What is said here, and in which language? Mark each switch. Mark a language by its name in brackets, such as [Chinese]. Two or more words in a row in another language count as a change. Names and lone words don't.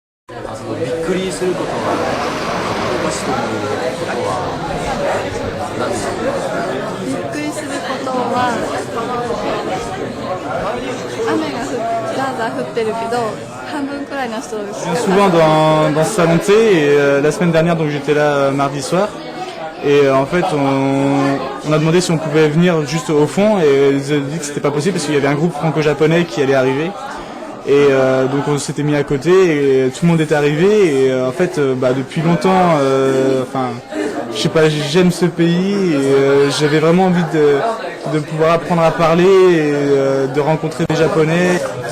[Japanese] びっくりすることは、おかしと思うことは何でしょうか。びっくりすることは、雨がザーザー降ってるけど、半分くらいの人です。 [French] Souvent dans ce salon de thé, et la semaine dernière, donc j'étais là mardi soir, et en fait on a demandé si on pouvait venir juste au fond, et ils ont dit que c'était pas possible parce qu'il y avait un groupe franco-japonais qui allait arriver. Et donc on s'était mis à côté et tout le monde est arrivé et en fait depuis longtemps je sais pas, j'aime ce pays et j'avais vraiment envie de pouvoir apprendre à parler et de rencontrer des Japonais.